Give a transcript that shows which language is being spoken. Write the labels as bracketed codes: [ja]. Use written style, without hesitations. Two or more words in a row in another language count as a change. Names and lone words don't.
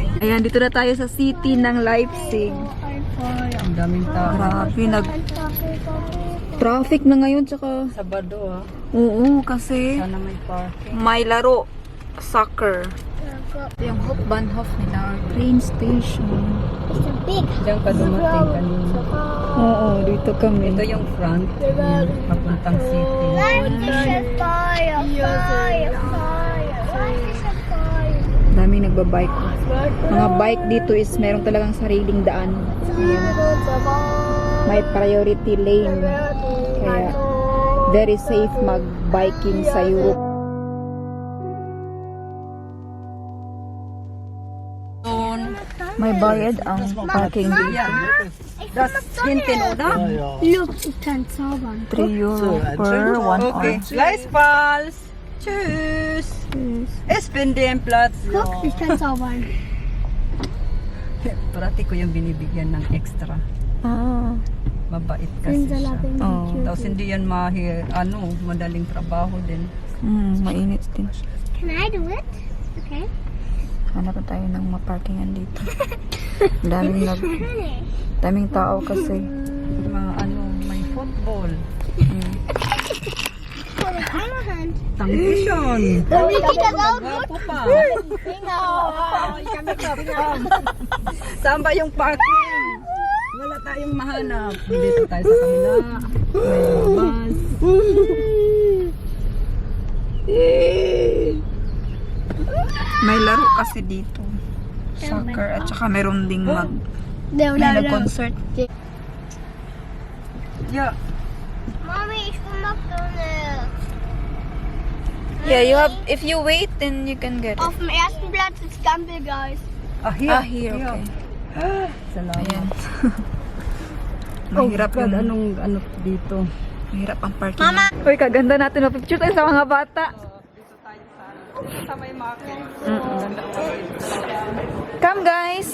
[tl] Ayan, dito na tayo sa city ng Leipzig. Ang daming tao. Grabe, traffic na ngayon, tsaka, Sabado oo, kasi Sana may parking. may laro, soccer. Yung Hauptbahnhof nila, [en] train station. [de] Ist ein big. [tl] Diyan ka dumating kanina. Oo, dito kami. Ito yung front. Yan, papuntang city. [de] Leipzig Feuer, Feuer, Feuer. Leipzig Feuer. [tl] Daming nagbabike. Mga bike dito is merong talagang sariling daan. Ayan. May priority lane. Kaya [en] very safe [tl] mag-biking sa Europe. May bayad ang parking dito. [de] Das hinten, oder? Look, ich kann zaubern. [en] 3 euro per 1 Okay. hour. Gleichfalls. Tschüss. Ich bin den Platz. Guck, ich kann zaubern. [tl] Parati ko yung binibigyan ng extra. Ah. Mabait kasi siya. Oh. Tapos hindi yan madaling trabaho din. Mainit din. [en] Can I do it? Okay. [tl] Hanap na tayo ng maparkingan dito. Daming tao kasi. May football. Tangkisyon. Tangkisyon. Kita daw. Gapo pa. [en] Bingo. [tl] Saan ba yung parking? Wala tayong mahanap. Dito tayo sa kabila. May bus. May laro kasi dito. Soccer at saka meron ding may nag-concert. [en] Yeah. [de] Mommy, ich will McDonald's. [en] Yeah, if you wait then you can get it. [de] Auf dem ersten Platz ist Gumbel, [en] guys. Here, okay. [tl] Salamat. Ayan. Mahirap [en] God, [tl] yung ano dito? mahirap ang parking. Mama! Uy, kaganda natin. Mapicture tayo sa mga bata. Dito tayo sa may market. [en] Come guys!